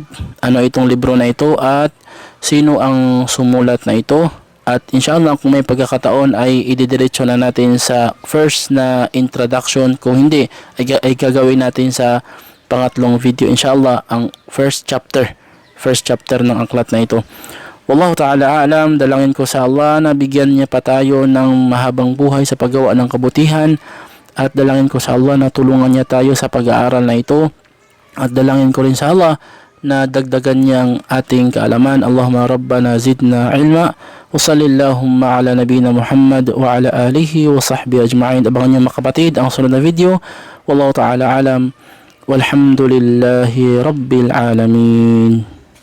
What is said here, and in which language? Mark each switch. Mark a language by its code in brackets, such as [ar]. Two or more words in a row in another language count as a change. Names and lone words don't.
[tl] Ano itong libro na ito at sino ang sumulat na ito. At inshallah, kung may pagkakataon ay ididiretso na natin sa first na introduction. Kung hindi, ay gagawin natin sa pangatlong video inshallah ang first chapter ng aklat na ito. [ar] والله تعالى أعلم. [tl] Dalangin ko sa Allah na bigyan niya pa tayo ng mahabang buhay sa paggawa ng kabutihan, at dalangin ko sa Allah na tulungan niya tayo sa pag-aaral na ito, at dalangin ko rin sa Allah na dagdagan niyang ating kaalaman. [ar] اللهم ربنا زدنا علما وصلى اللهم على نبينا محمد وعلى آله وصحبه أجمعين. [tl] Abangan niyo mga kapatid ang sunod na video. [ar] والله تعالى أعلم. والحمد لله رب العالمين.